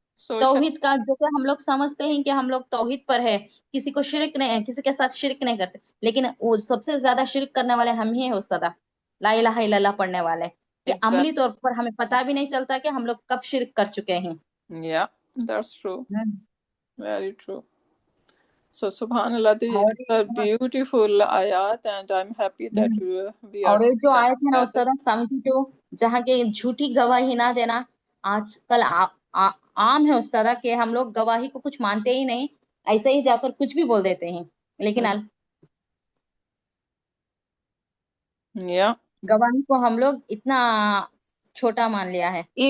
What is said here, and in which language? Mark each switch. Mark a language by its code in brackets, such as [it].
[ur] توحید کا جو کہ ہم لوگ سمجھتے ہیں کہ ہم لوگ توحید پر ہے، کسی کو شرک نہیں، کسی کے ساتھ شرک نہیں کرتے، لیکن وہ سب سے زیادہ شرک کرنے والے ہم ہی ہیں استاد. لا الہ الا اللہ پڑھنے والے کہ عملی طور پر ہمیں پتہ بھی نہیں چلتا کہ ہم لوگ کب شرک کر چکے ہیں. [en] Yeah, that's true. Very true. So subhanallah, these are beautiful ayat and I'm happy that we are. [ur] اور جو آیت ہے نا استاد 72 جہاں کہ جھوٹی گواہی نہ دینا، آج کل عام ہے استاد کہ ہم لوگ گواہی کو کچھ مانتے ہی نہیں، ایسے ہی جا کر کچھ بھی بول دیتے ہیں. لیکن گواہی کو ہم لوگ اتنا چھوٹا مان لیا ہے.